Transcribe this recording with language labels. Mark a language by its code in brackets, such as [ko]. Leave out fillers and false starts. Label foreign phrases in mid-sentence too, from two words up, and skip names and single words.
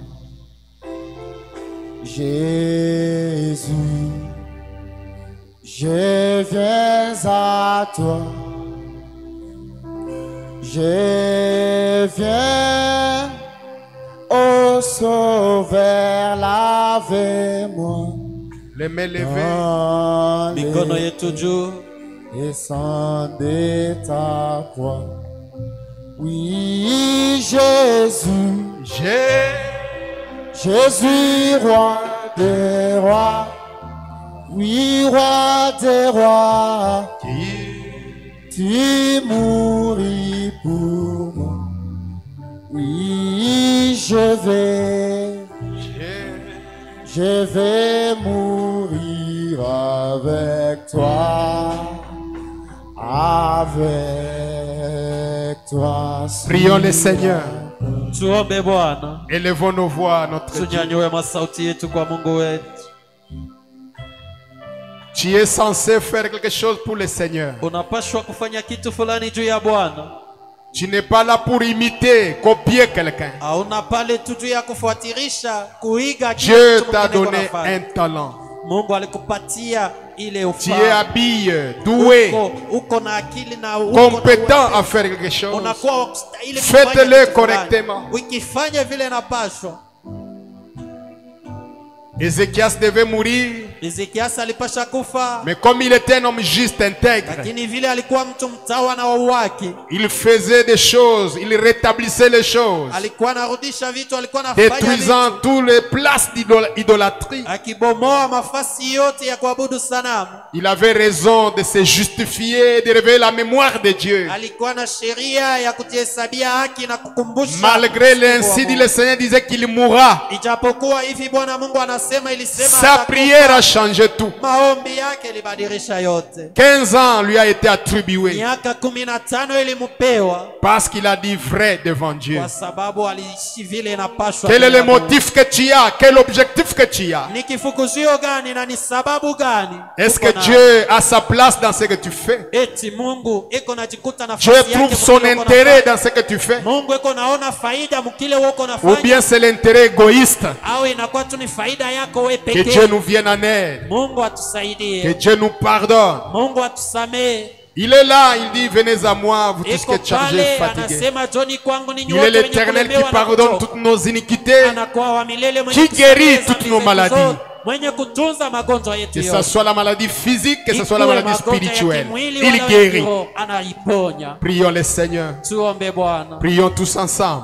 [fr] Jésus, je viens à toi, je viens, ô Sauveur, lave-moi Les mains levées. dans [sw] Mikono [fr] les [sw] yetu juu. [fr] et sans de ta croix. Oui, Jésus, Jésus, roi des rois. Oui, roi des rois, tu mouris pour moi. Oui, je vais mourir avec toi. Avec toi. Prions le Seigneur. [sw] Tuombe Bwana. [fr] Élevons nos voix à notre Dieu. [sw] Tunyanyue masauti yetu kwa Mungu wetu. [fr] Tu es censé faire quelque chose pour le Seigneur. [sw] Unapashwa kufanya kitu fulani juu ya Bwana. [fr] Tu n'es pas là pour imiter, copier quelqu'un. [sw] Hauna pale tu juu ya kufuatirisha, kuiga kile [fr] Dieu [sw] mtu [fr] t'a [sw] mwingine [fr] donné [sw] anafanya. [fr] un talent. [sw] Mungu alikupatia ile [fr] Tu es [sw] ufahamu. [fr] habile, doué, [sw] Uko na akili na uko [fr] compétent [sw] na [fr] à faire quelque chose. [sw] unakuwa wakustahili [fr] Faites-le [sw] kufanya kitu fulani. [fr] correctement. [sw] Ukifanya vile napashwa. [fr] Ézéchias devait mourir, [sw] Ezekiasi alipasha kufa, [fr] mais comme il était un homme juste, intègre, [sw] lakini vile alikuwa mtu mtawa na wa haki, [fr] il faisait des choses, il rétablissait les choses, [sw] alikuwa anarudisha vitu, alikuwa anafanya [fr] détruisant [sw] vitu, [fr] toutes les places d'idolâtrie. [sw] akibomoa mafasi yote ya kuabudu sanamu. [fr] Il avait raison de se justifier, de réveiller la mémoire de Dieu. [sw] Alikuwa na sheria ya kujihesabia haki na kukumbusha. [fr] Malgré l'insi, le Seigneur disait qu'il mourra. [sw] Ijapokuwa hivi Bwana Mungu anasema, ilisema [fr] Sa [sw] atakufa. [fr] prière a changé tout. [sw] Maombi yake ilibadilisha yote. [fr] 15 ans lui a été attribué [sw] Miaka 15 ilimupewa [fr] parce qu'il a dit vrai devant Dieu. [sw] kwa sababu aliishi vile inapashwa. [fr] Quel est le motif que tu as? Quel objectif que tu as? [sw] Ni kifukuzio gani na ni sababu gani? [fr] Est-ce [sw] Uko [fr] que [sw] na- [fr] Dieu a sa place dans ce que tu fais? [sw] eti Mungu iko najikuta nafasi [fr] Dieu [sw] yake [fr] trouve son [sw] mkile uko [fr] intérêt [sw] nafanya. [fr] dans ce que tu fais? [sw] Mungu iko naona faida mkile uko [fr] Ou [sw] nafanya, [fr] bien c'est l'intérêt égoïste? [sw] au inakuwa tu ni faida yako wewe [fr] Que Dieu [sw] pekee. [fr] nous vienne en aide. [sw] Mungu [fr] Que [sw] atusaidie, [fr] Dieu nous pardonne. [sw] Mungu atusamee. [fr] Il est là, il dit venez à moi, vous tous qui [sw] Iko [fr] êtes chargés et [sw] pale [fr] fatigués. [sw] anasema Joni kwangu ninyi [fr] Il est [sw] wote wenye [fr] l'Éternel qui [sw] kulemewa na [fr] pardonne [sw] kuchoka. [fr] toutes nos iniquités, [sw] Anakuwa wa milele mwenye [fr] qui [sw] kusamehe [fr] guérit [sw] dhambi [fr] toutes nos [sw] zetu [fr] maladies. [sw] zote, mwenye kutunza magonjwa yetu [fr] Que ce [sw] yote. [fr] soit la maladie physique, que ce soit la [sw] Ikuwe [fr] maladie [sw] magonjwa ya [fr] spirituelle. [sw] kimwili [fr] Il [sw] wala ya [fr] guérit. [sw] kiroho, anaiponya. [fr] Prions le Seigneur. [sw] Tuombe Bwana. [fr] Prions tous ensemble.